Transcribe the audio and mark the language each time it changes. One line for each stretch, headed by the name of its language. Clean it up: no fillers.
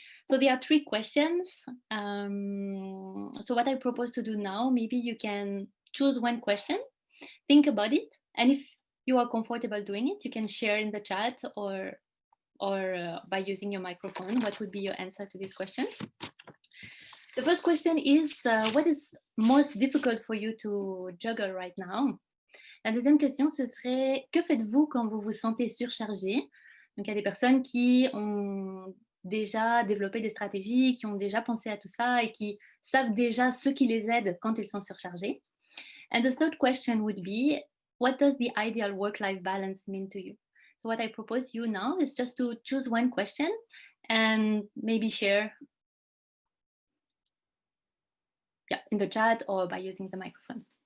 English: So there are 3 questions. So what I propose to do now, maybe you can choose one question, think about it, and if you are comfortable doing it, you can share in the chat or by using your microphone, what would be your answer to this question. The first question is, what is most difficult for you to juggle right now?
French: La deuxième question, ce serait, que faites-vous quand vous vous sentez surchargé? Donc, il y a des personnes qui ont déjà développé des stratégies, qui ont déjà pensé à tout ça et qui savent déjà ce qui les aide quand ils sont surchargés.
English: And the third question would be, what does the ideal work-life balance mean to you? So what I propose you now is just to choose one question and maybe share in the chat or by using the microphone.